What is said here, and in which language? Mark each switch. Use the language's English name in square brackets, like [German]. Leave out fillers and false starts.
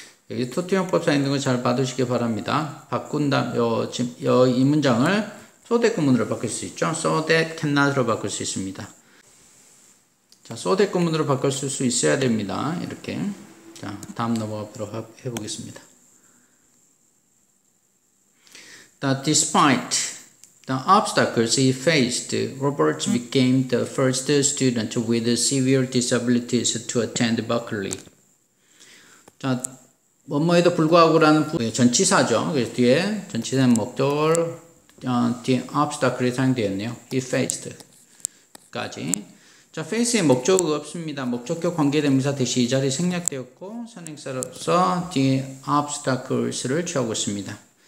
[Korean] 여기 투투용법 사용된 거 잘 받으시기 바랍니다. 이 문장을 so that 구문으로 바꿀 수 있죠. so that cannot으로 바꿀 수 있습니다. 자, so that 구문으로 바꿀 수 있어야 됩니다. 이렇게. 자, 다음 넘어가도록 해보겠습니다. [English] Despite the obstacles he faced, Roberts became the first student with severe disabilities to attend Berkeley. [Korean] 자, 뭐뭐에도 불구하고라는 전치사죠. 그래서 뒤에 전치사는 목적을 뒤에 obstacle이 사용되었네요. He faced까지. 자, face의 목적어가 없습니다. 목적격 관계대명사 대시 이 자리 생략되었고 선행사로서 뒤에 obstacles를 취하고 있습니다.